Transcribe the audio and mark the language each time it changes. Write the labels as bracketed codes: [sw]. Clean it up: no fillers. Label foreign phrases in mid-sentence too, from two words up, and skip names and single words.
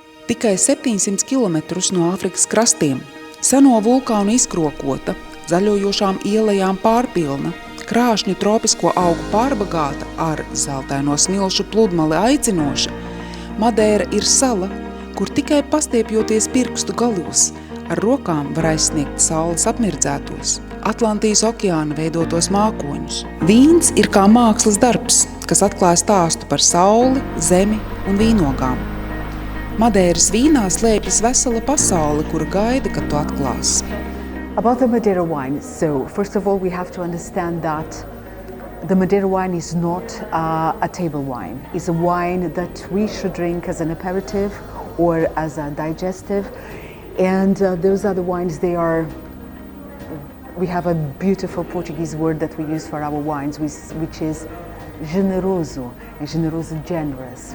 [lv] Tikai 700 kilometrus no Āfrikas krastiem, seno vulkānu izkrokota, zaļojošām ielajām pārpilna, krāšņu tropisko augu pārbagāta ar zeltaino smilšu pludmali aicinoša, Madeira ir sala, kur tikai pastiepjoties pirkstu galos, ar rokām var aizsniegt saules apmirdzētos, Atlantijas okeāna veidotos mākoņus. Vīns ir kā mākslas darbs, kas atklāja stāstu par sauli, zemi un vīnogām. Madeiras vīnā slēpjas vesela pasaule, kura gaida, kad to atklās. [en] About the Madeira wine, so first of all we have to understand that the Madeira wine is not a table wine. It's a wine that we should drink as an aperitif or as a digestive. And those other wines, we have a beautiful Portuguese word that we use for our wines, which is generoso, and generoso, generous.